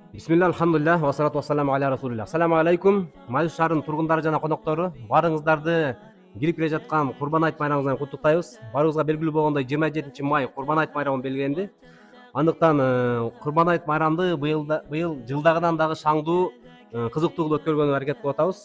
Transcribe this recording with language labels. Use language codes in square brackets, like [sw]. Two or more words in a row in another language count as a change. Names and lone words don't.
[ar] بسم الله، الحمد لله، والصلاة والسلام على رسول الله. السلام عليكم, [ky] Майыл шаарынын тургундары жана коноктору. Баарыңыздарды кирип келе жаткан Курбан айт майрамыңыз менен куттуктайбыз. Баарыбызга белгилүү болгондой 27 май Курбан айт майрамы белгиленди. Андыктан Курбан айт майрамды быйыл жылдагыдан дагы шаңдуу, кызыктуу кылып өткөргөнгө аракет кылып атабыз.